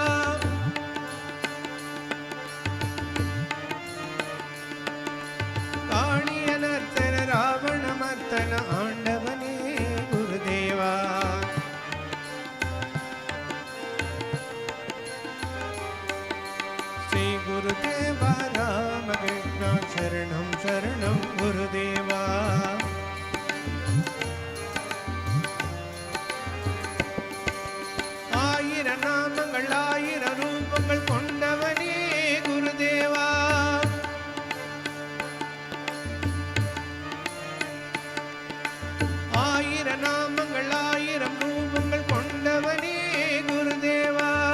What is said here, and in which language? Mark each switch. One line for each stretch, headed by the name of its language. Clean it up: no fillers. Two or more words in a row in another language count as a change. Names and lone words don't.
Sanskrit: काली अनर्तन रावण मर्तन आंडवने गुरुदेवा. श्री गुरुदेवा रामकृष्ण शरणं शरणं गुरुदेवा.
Tamil: ஆயிர நாமங்கள் ஆயிர ரூபங்கள் கொண்டவனே குருதேவா. ஆயிர நாமங்கள் ஆயிரம் ரூபங்கள் கொண்டவனே குருதேவா.